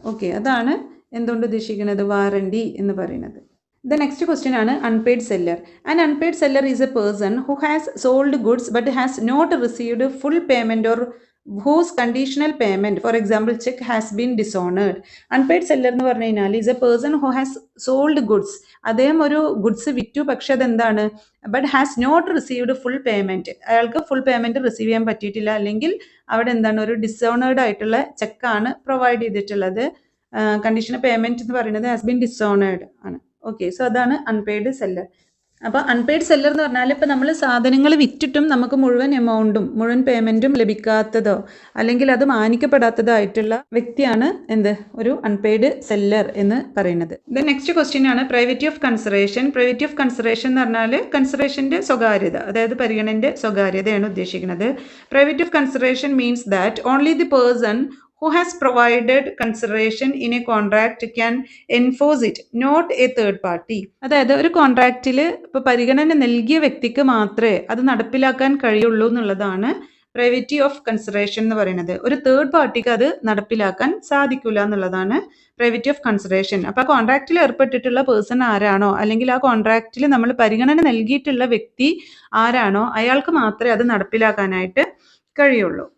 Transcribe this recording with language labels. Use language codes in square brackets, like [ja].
[ml] Okay, അതാണ് എന്തുകൊണ്ട് ഉദ്ദേശിക്കുന്നത് വാറണ്ടി എന്ന് പറയുന്നത്. [en] The next question ആണ് unpaid seller. An unpaid seller is a person who has sold goods but has not received full payment or whose conditional payment, for example check, has been dishonored. Unpaid seller [ml] എന്ന് പറഞ്ഞു കഴിഞ്ഞാൽ [en] is a person who has sold goods. [ml] അദ്ദേഹം ഒരു goods വിറ്റു, പക്ഷെ അതെന്താണ്, [en] But has not received full payment. [ml] അയാൾക്ക് full payment receive ചെയ്യാൻ പറ്റിയിട്ടില്ല, അല്ലെങ്കിൽ അവിടെ എന്താണ് ഒരു ഡിസോണേർഡ് ആയിട്ടുള്ള ചെക്കാണ് പ്രൊവൈഡ് ചെയ്തിട്ടുള്ളത്. കണ്ടീഷണൽ പേയ്മെന്റ് എന്ന് പറയുന്നത് ഹാസ് ബീൻ ഡിസോണേർഡ് ആണ്. ഓക്കെ, സോ അതാണ് അൺപെയ്ഡ് സെല്ലർ. അപ്പോൾ അൺപെയ്ഡ് സെല്ലർ എന്ന് പറഞ്ഞാൽ ഇപ്പോൾ നമ്മൾ സാധനങ്ങൾ വിറ്റിട്ടും നമുക്ക് മുഴുവൻ എമൗണ്ടും മുഴുവൻ പേയ്മെൻറ്റും ലഭിക്കാത്തതോ അല്ലെങ്കിൽ അത് മാനിക്കപ്പെടാത്തതോ ആയിട്ടുള്ള വ്യക്തിയാണ് എന്ത്, ഒരു അൺപെയ്ഡ് സെല്ലർ എന്ന് പറയുന്നത്. ദെൻ നെക്സ്റ്റ് ക്വസ്റ്റ്യൻ ആണ് പ്രൈവറ്റി ഓഫ് കൺസിഡറേഷൻ. പ്രൈവറ്റി ഓഫ് കൺസിഡറേഷൻ എന്ന് പറഞ്ഞാൽ കൺസിഡറേഷൻ്റെ സ്വകാര്യത, അതായത് പരിഗണനൻ്റെ സ്വകാര്യതയാണ് ഉദ്ദേശിക്കുന്നത്. [en] Privity of consideration means that only the person who has provided consideration in a contract can enforce it, not a third party. [ml] അതായത് ഒരു കോൺട്രാക്റ്റിൽ ഇപ്പോൾ പരിഗണന നൽകിയ വ്യക്തിക്ക് മാത്രമേ അത് നടപ്പിലാക്കാൻ കഴിയുള്ളൂ എന്നുള്ളതാണ് പ്രൈവറ്റി ഓഫ് കൺസിഡറേഷൻ എന്ന് പറയുന്നത്. ഒരു തേർഡ് പാർട്ടിക്ക് അത് നടപ്പിലാക്കാൻ സാധിക്കില്ല എന്നുള്ളതാണ് പ്രൈവറ്റി ഓഫ് കൺസിഡറേഷൻ. അപ്പോൾ ആ കോൺട്രാക്റ്റിൽ ഏർപ്പെട്ടിട്ടുള്ള പേഴ്സൺ ആരാണോ, അല്ലെങ്കിൽ ആ കോൺട്രാക്റ്റിൽ നമ്മൾ പരിഗണന നൽകിയിട്ടുള്ള വ്യക്തി ആരാണോ അയാൾക്ക് മാത്രമേ അത് നടപ്പിലാക്കാനായിട്ട് കഴിയുള്ളൂ.